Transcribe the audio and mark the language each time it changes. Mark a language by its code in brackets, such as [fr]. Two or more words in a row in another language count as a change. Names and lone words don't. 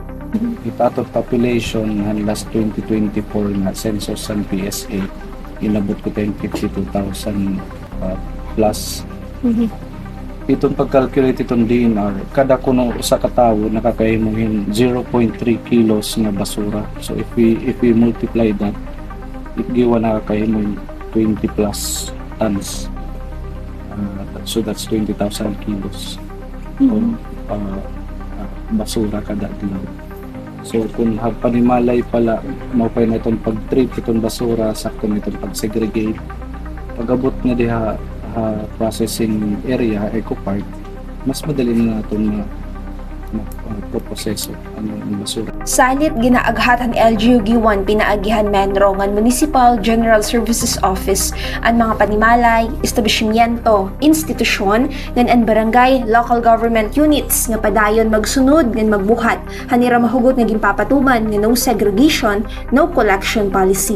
[war] Ita ato population han last 2024 nga census ng PSA inabot ko 52,000 plus. Itong pag-calculate itong DNR, kada kuno sa katawo nakakahimuhin 0.3 kilos nga basura. [en] So if we multiply that, it [war] giwa nakakahimuhin [en] 20 plus tons. So that's 20,000 kilos of basura [war] kada adlaw. So kung panimalay pala maupay na itong pag-treat itong basura, sakto na itong pag-segregate, pag-abot na diha [en] processing area, eco park, [war] mas madali na itong proseso ang basura. Salit ginaaghatan LGU Giwan pinaagihan menro ngan Municipal General Services Office ang mga panimalay, establishmento, institusyon ngan barangay [en] local government units [war] nga padayon magsunod ngan magbuhat hanira mahugot nga ginpapatuman nga [en] no segregation, no collection policy.